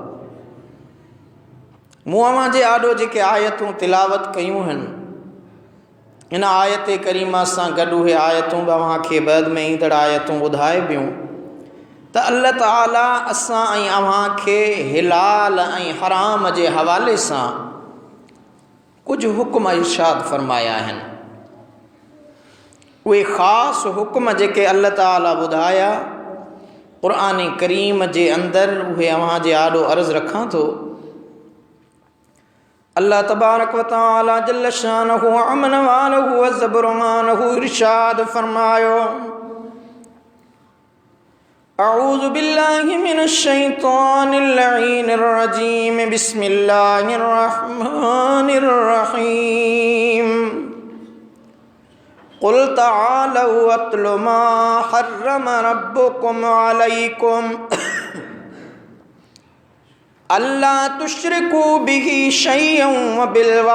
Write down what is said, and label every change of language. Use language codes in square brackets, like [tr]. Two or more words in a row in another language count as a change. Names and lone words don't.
[sd] मूं अव्हां जे आॾो जेके आयतूं तिलावत कयूं आहिनि, इन आयत करीमा सां गॾु उहे आयतूं अव्हां खे बाद में ईंदड़ आयतूं ॿुधाए ॿियूं त अल्लाह ताला असां ऐं अव्हां खे हिलाल ऐं हराम जे हवाले सां कुछ हुक्म इरशाद फरमाया आहिनि। उहे ख़ासि हुक्म जेके अल्लाह ताला ॿुधाया क़ुरान करीम जे अंदरि, उहे अव्हां जे आॾो अर्ज़ु रखां थो। [ar] الله تبارك وتعالى جل شانه عم نواله وعظم برهانه इरशाद फरमायो, أعوذ بالله من الشيطان اللعين الرجيم، بسم الله الرحمن الرحيم. قل تعالوا أتل ما حرم ربكم عليكم ألا تشركوا به شيئا وبال